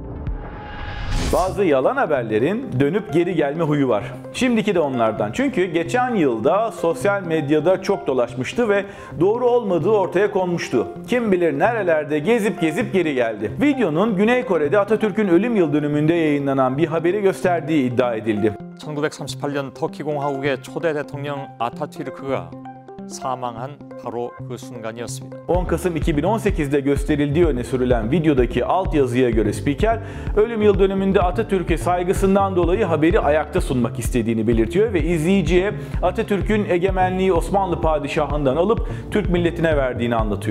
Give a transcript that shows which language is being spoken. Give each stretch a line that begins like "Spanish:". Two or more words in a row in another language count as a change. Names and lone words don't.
Turkish: Bazı yalan haberlerin dönüp geri gelme huyu var. Şimdiki de onlardan. Çünkü geçen yılda sosyal medyada çok dolaşmıştı ve doğru olmadığı ortaya konmuştu. Kim bilir nerelerde gezip geri geldi. Videonun Güney Kore'de Atatürk'ün ölüm yıl dönümünde yayınlanan bir haberi gösterdiği iddia edildi.
Korean: 1938년 터키 공화국의 초대 대통령 아타투르크가 사망한 바로 그 순간이었습니다.
Turkish: 10 Kasım 2018'de gösterildiği öne sürülen videodaki altyazıya göre spiker, ölüm yıl dönümünde Atatürk'e saygısından dolayı haberi ayakta sunmak istediğini belirtiyor ve izleyiciye Atatürk'ün egemenliği Osmanlı padişahından alıp Türk milletine verdiğini anlatıyor.